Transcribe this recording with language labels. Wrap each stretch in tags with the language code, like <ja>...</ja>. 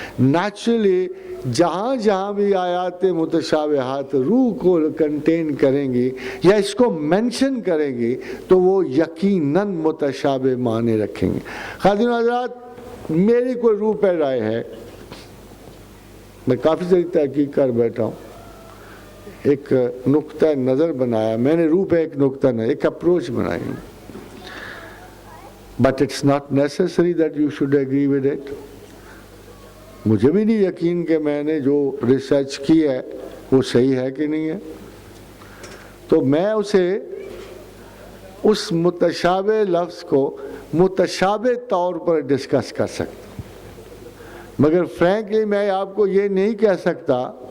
<ur>Naturally جہاں جہاں بھی آیات متشابہات روح کو کنٹین کریں گی یا اس کو مینشن کریں گی تو وہ یقیناً متشابہ معنی رکھیں گے. خواتین حضرات، میری کوئی روح پہ رائے ہے، میں کافی ساری تحقیق کر بیٹھا ہوں، ایک نقطہ نظر بنایا میں نے، روح پہ ایک نقطہ نظر، ایک اپروچ بنائی.</ur> <en>But it's not necessary that you should agree with it.</en> <ur>مجھے بھی نہیں یقین کہ میں نے جو ریسرچ کی ہے وہ صحیح ہے کہ نہیں ہے. تو میں اسے اس متشابہ لفظ کو متشابہ طور پر ڈسکس کر سکتا، مگر فرینکلی میں آپ کو یہ نہیں کہہ سکتا.</ur>